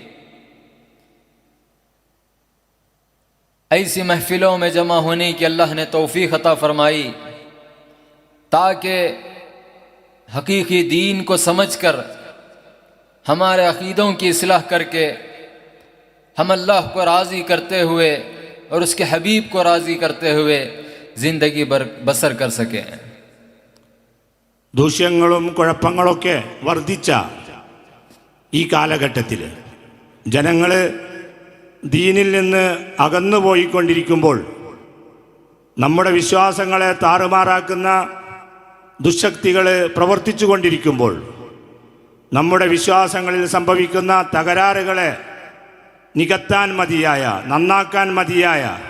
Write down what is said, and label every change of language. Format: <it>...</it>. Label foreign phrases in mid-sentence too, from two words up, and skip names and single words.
<ur>ایسی محفلوں میں جمع ہونے کی اللہ نے توفیق عطا فرمائی، تاکہ حقیقی دین کو سمجھ کر ہمارے عقیدوں کی اصلاح کر کے ہم اللہ کو راضی کرتے ہوئے اور اس کے حبیب کو راضی کرتے ہوئے زندگی بسر کر سکیں.</ur> <ml>ദൂഷ്യങ്ങളും കുഴപ്പങ്ങളൊക്കെ വർദ്ധിച്ച ഈ കാലഘട്ടത്തിൽ ജനങ്ങൾ ദീനിൽ നിന്ന് അകന്നുപോയിക്കൊണ്ടിരിക്കുമ്പോൾ, നമ്മുടെ വിശ്വാസങ്ങളെ താറുമാറാക്കുന്ന ദുശക്തികൾ പ്രവർത്തിച്ചു കൊണ്ടിരിക്കുമ്പോൾ, നമ്മുടെ വിശ്വാസങ്ങളിൽ സംഭവിക്കുന്ന തകരാറുകളെ നികത്താൻ മതിയായ, നന്നാക്കാൻ മതിയായ,</ml>